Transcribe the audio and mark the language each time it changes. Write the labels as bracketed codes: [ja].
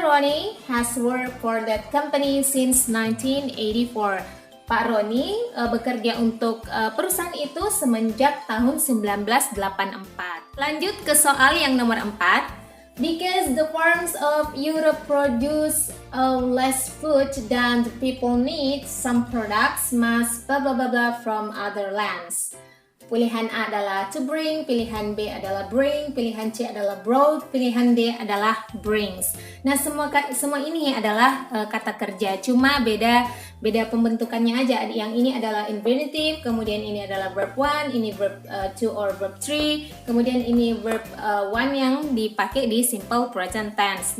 [en] Ronnie has worked for that company since 1984. [id] Pak Ronnie bekerja untuk perusahaan itu semenjak tahun 1984. Lanjut ke soal yang nomor 4. [en] Because the farms of Europe produce less food than the people need, some products must blah blah blah blah from other lands. [id] Pilihan A adalah to bring, pilihan B adalah bring, pilihan C adalah brought, pilihan D adalah brings. Nah, semua ini adalah kata kerja, cuma beda pembentukannya aja. Yang ini adalah infinitive, kemudian ini adalah verb 1, ini verb 2 or verb 3, kemudian ini verb 1 yang dipakai di simple present tense.